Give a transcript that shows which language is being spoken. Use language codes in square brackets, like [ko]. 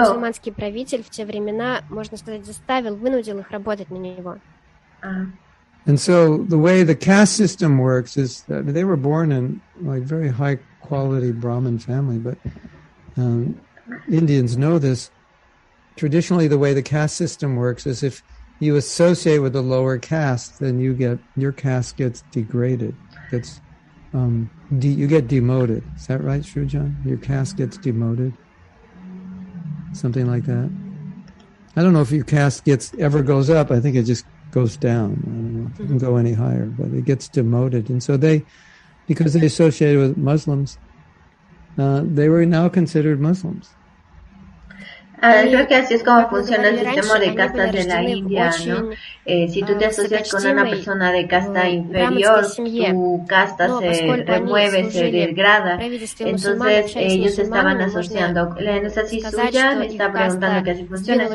[ru] Мусульманский правитель в те времена, можно сказать, заставил, вынудил их работать на него. [en] And so the way the caste system works is that they were born in like very high quality Brahmin family, but Indians know this. Traditionally, the way the caste system works is if you associate with the lower caste, then your caste gets degraded. You get demoted. Is that right, Srujan? Your caste gets demoted. Something like that. I don't know if your caste ever goes up. I think it just goes down. I don't know if it can go any higher, but it gets demoted. And so because they associated with Muslims, they were now considered Muslims. [es] Creo que así es como funciona el sistema de castas de la India, ¿no? Si tú te asocias con una persona de casta inferior, tu casta se remueve, se degrada. Entonces ellos estaban asociando. En esa suya me está preguntando que así funciona.